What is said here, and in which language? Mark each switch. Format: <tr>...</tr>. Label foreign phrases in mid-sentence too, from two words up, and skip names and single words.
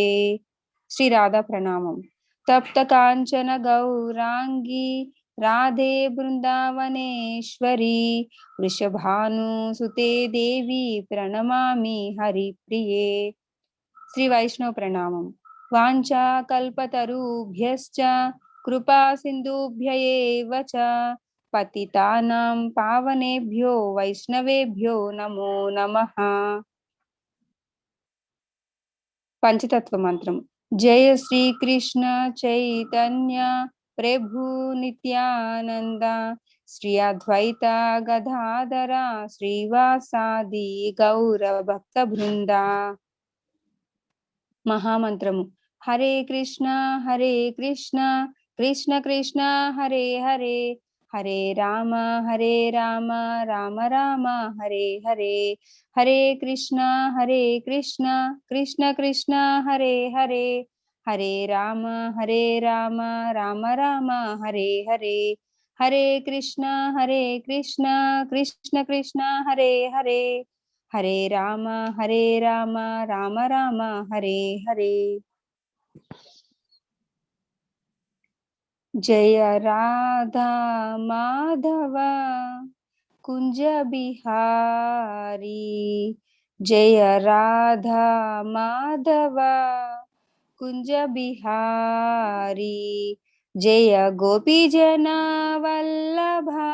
<te>శ్రీ రాధా ప్రణామం.</te> <sa>తప్త కాంచన గౌరాంగి రాధే బృందావనేశ్వరి వృషభానుసుతే దేవి ప్రణమామి హరిప్రియే.</sa> <te>శ్రీ వైష్ణవ ప్రణామం.</te> <sa>వాంఛా కల్పతరుభ్యశ్చ కృపా సింధుభ్య ఏవ చ పతితానాం పావనేభ్యో వైష్ణవేభ్యో నమో నమః.</sa> <te>పంచతత్వ మంత్రం.</te> <sa>జయ శ్రీ కృష్ణ చైతన్య ప్రభు నిత్యానంద శ్రీ అద్వైత గదాధర శ్రీవాసాది గౌర భక్త బృంద.</sa> <te>మహామంత్రము.</te> <sa>హరే కృష్ణ కృష్ణ కృష్ణ హరే హరే, హరే రామ రామ రామ హరే హరే, హరే కృష్ణ కృష్ణ కృష్ణ హరే హరే, హరే రామ రామ రామ హరే హరే, హరే కృష్ణ కృష్ణ కృష్ణ హరే హరే, హరే రామ రామ రామ హరే హరే. జయ రాధా మాధవ కుంజ బిహారీ, జయ రాధా మాధవ కుంజ బిహారీ, జయ గోపీ జన వల్లభ</sa>